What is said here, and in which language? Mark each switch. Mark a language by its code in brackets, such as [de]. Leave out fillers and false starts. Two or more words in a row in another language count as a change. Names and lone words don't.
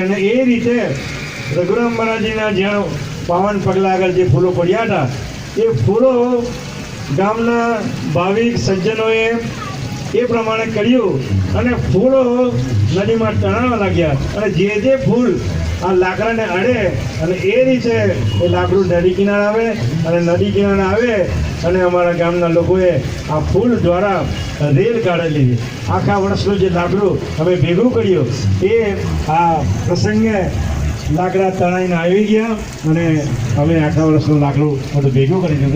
[gu] અને એ રીતે રઘુરામ મહારાજજીના જ્યાં પાવન પગલા આગળ જે ફૂલો પડ્યા હતા એ ફૂલો ગામના ભાવિક સજ્જનોએ એ પ્રમાણે કર્યું અને ફૂલો નદીમાં તણાવા લાગ્યા અને જે ફૂલ આ લાકડાને અડે અને એ રીતે એ લાકડું નદી કિનારે આવે અને નદી કિનારે આવે અને અમારા ગામના લોકોએ આ ફૂલ દ્વારા રેલ કાઢેલી આખા વર્ષનું જે લાકડું અમે ભેગું કર્યું એ આ પ્રસંગે લાકડા તણાઈને આવી ગયા અને અમે આખા વર્ષનું લાકડું બધું ભેગું કરી દીધું.